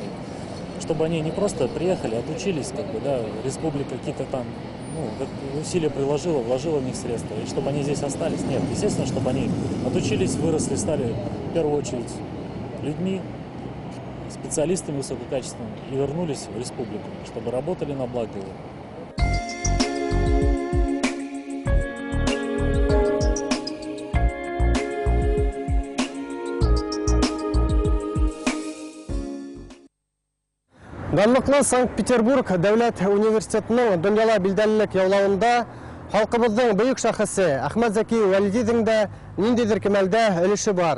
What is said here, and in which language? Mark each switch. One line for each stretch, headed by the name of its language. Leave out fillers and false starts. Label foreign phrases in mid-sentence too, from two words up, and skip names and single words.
Russian: Чтобы они не просто приехали, отучились, как бы, да, республика какие-то там, ну, усилия приложила, вложила в них средства, и чтобы они здесь остались. Нет, естественно, чтобы они отучились, выросли, стали в первую очередь людьми, специалистами высококачественными и вернулись в республику, чтобы работали на благо его.
Bashkir: Данлыклы Санкт-Петербург дәүләт университетының дөньяла билдәлелек яулауында халкыбызның бөек шәхесе Әхмәт Зәки Вәлидидің дә ниндидер кимәлдә өлеше бар.